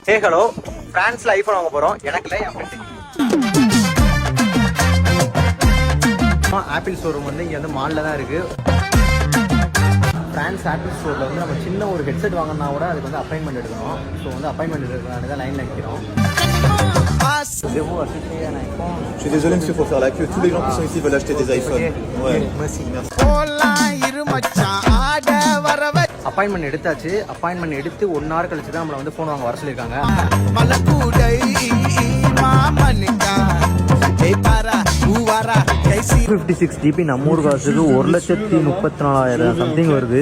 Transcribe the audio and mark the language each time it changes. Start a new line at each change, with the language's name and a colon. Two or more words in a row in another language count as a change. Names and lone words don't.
English: Hey hello,
Tamil: பிரான்ஸ்ல ஐபோன் வாங்க போறோம். எனக்குல என் ஃப்ரெண்ட். ஆப்பிள் ஷோரூம் வந்து இங்க வந்து மால்ல தான் இருக்கு. பிரான்ஸ் ஆப்பிள் ஸ்டோர்ல வந்து நம்ம சின்ன ஒரு ஹெட்செட் வாங்கினா கூட அதுக்கு வந்து அப்பாயின்மெண்ட் எடுக்கணும். ஸோ வந்து அப்பாயின்மெண்ட் எடுக்கிறதுனால தான் லைன்ல நிற்கிறோம்.
French: Je suis désolé monsieur, faut faire la queue. Tous les gens qui sont ici veulent acheter des iPhones. Ouais. Merci.
Tamil: அப்பாயின்மெண்ட் எடுத்தாச்சு. அப்பாயின்மெண்ட் எடுத்து 1 hour கழிச்சு தான் நம்மள வந்து ஃபோன் வாங்க வர சொல்லியிருக்காங்க. 56 GB நம்ம ஊர் காசுக்கு 1,34,000 சம்திங் வருது.